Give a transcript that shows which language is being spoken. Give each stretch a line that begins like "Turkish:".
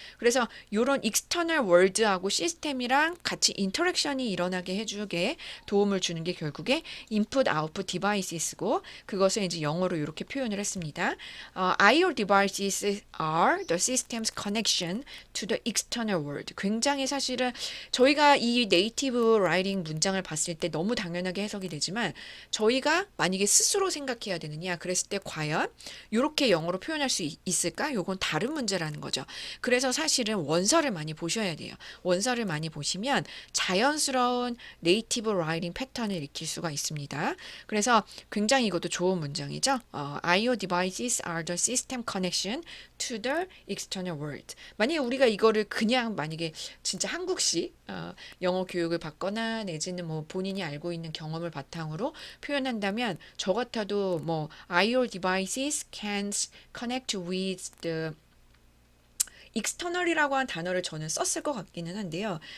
Korean: 그래서 이런 external world하고 시스템이랑 같이 인터랙션이 일어나게 해주게 도움을 주는 게 결국에 input output devices고 그것을 이제 영어로 이렇게 표현을 했습니다.
English: IO devices are the system's connection to the external world.
Korean: 굉장히 사실은 저희가 이 네이티브 라이팅 문장을 봤을 때 너무 당연하게 해석이 되지만 저희가 만약에 스스로 생각해야 되느냐 그랬을 때 과연 이렇게 영어로 표현할 수 있을까? 요건 다른 문제라는 거죠. 그래서 사실은 원서를 많이 보셔야 돼요. 원서를 많이 보시면 자연스러운 네이티브 라이팅 패턴을 익힐 수가 있습니다. 그래서 굉장히 이것도 좋은 문장이죠.
English: IO devices are the system connection to the external world.
Korean: 만약에 우리가 이거를 그냥 만약에 진짜 한국식 영어 교육을 받거나 내지는 뭐 본인이 알고 있는 경험을 바탕으로 표현한다면 저 같아도 뭐
English: IO devices can connect with the external
Korean: 이라고 한 단어를 저는 썼을 것 같기는 한데요.